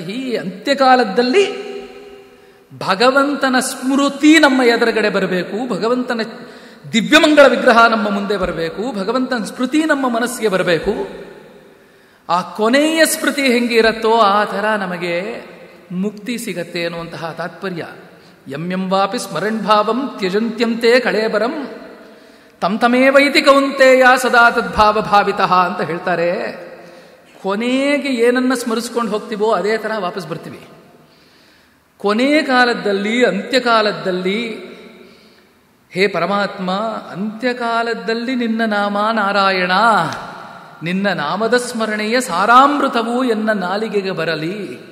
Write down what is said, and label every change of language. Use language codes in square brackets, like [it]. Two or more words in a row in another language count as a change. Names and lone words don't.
[kn] ಅಂತ್ಯಕಾಲದಲ್ಲಿ ಭಗವಂತನ ಸ್ಮೃತಿ ನಮ್ಮ ಎದುರುಗಡೆ ಬರಬೇಕು, ಭಗವಂತನ ದಿವ್ಯಮಂಗಳ ವಿಗ್ರಹ ನಮ್ಮ ಮುಂದೆ ಬರಬೇಕು, ಭಗವಂತನ ಸ್ಮೃತಿ ನಮ್ಮ ಮನಸ್ಸಿಗೆ ಬರಬೇಕು. ಆ ಕೊನೆಯ ಸ್ಮೃತಿ ಹೆಂಗಿರತ್ತೋ ಆ ಥರ ನಮಗೆ ಮುಕ್ತಿ ಸಿಗತ್ತೆ ಅನ್ನುವಂತಹ ತಾತ್ಪರ್ಯ. [sa] ಯಂ ವಾಪಿ ಸ್ಮರಣ್ ಭಾವಂ ತ್ಯಜಂತ್ಯಂತೆ ಕಳೇಬರಂ ತಮೇವೈತಿ ಕೌಂತೆಯ ಸದಾ ತದ್ಭಾವ ಭಾವಿತಃ [kn] ಅಂತ ಹೇಳ್ತಾರೆ. ಕೊನೆಗೆ ಏನನ್ನ ಸ್ಮರಿಸ್ಕೊಂಡು ಹೋಗ್ತೀವೋ ಅದೇ ಥರ ವಾಪಸ್ ಬರ್ತೀವಿ. ಕೊನೆ ಕಾಲದಲ್ಲಿ, ಅಂತ್ಯಕಾಲದಲ್ಲಿ, ಹೇ ಪರಮಾತ್ಮ, ಅಂತ್ಯಕಾಲದಲ್ಲಿ ನಿನ್ನ ನಾಮ ನಾರಾಯಣ, ನಿನ್ನ ನಾಮದ ಸ್ಮರಣೆಯ ಸಾರಾಮೃತವು ಎನ್ನ ನಾಲಿಗೆಗೆ ಬರಲಿ.